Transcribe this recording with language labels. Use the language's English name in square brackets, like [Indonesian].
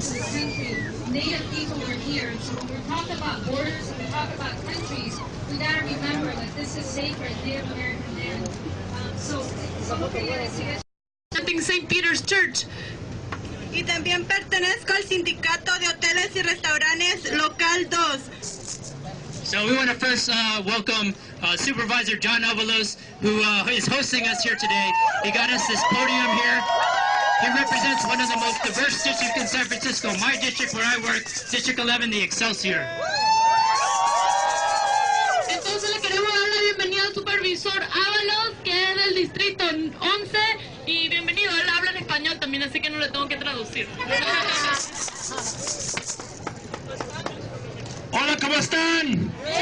[English] Native people are here, and so when we talk about borders and we talk about countries, we got to remember that this is sacred Native American land. [Spanish] Solo quería decir eso. [English] St. Peter's Church. [Spanish] Y también pertenezco al sindicato de hoteles y restaurantes local 2. [English] So we want to first welcome Supervisor John Avalos, who is hosting us here today. He got us this podium here. He represents one of the most diverse districts in San Francisco, my district where I work, District 11, the Excelsior. [Spanish] Entonces le queremos dar la bienvenida al supervisor Ábalos, que es del distrito 11, y bienvenido, él habla en español también, así que no le tengo que traducir. Hola, ¿cómo están?